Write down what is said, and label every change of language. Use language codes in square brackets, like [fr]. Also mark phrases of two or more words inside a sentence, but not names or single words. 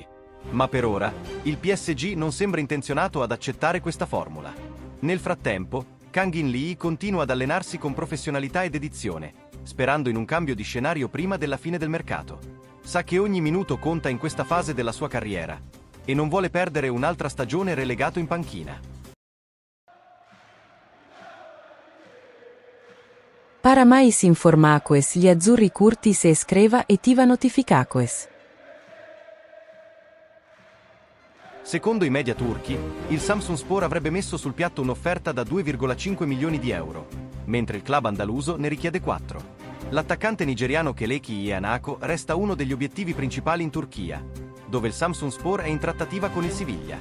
[it] Ma per ora, il PSG non sembra intenzionato ad accettare questa formula. Nel frattempo, Kang In-lee continua ad allenarsi con professionalità e dedizione, sperando in un cambio di scenario prima della fine del mercato. Sa che ogni minuto conta in questa fase della sua carriera e non vuole perdere un'altra stagione relegato in panchina. [pt] Para mais informações, gli azzurri curti se escreva e ativa notificações. [it] Secondo i media turchi, il Samsunspor avrebbe messo sul piatto un'offerta da 2,5 milioni di euro, mentre il club andaluso ne richiede 4. L'attaccante nigeriano Kelechi Iheanacho resta uno degli obiettivi principali in Turchia, dove il Samsunspor è in trattativa con il Siviglia.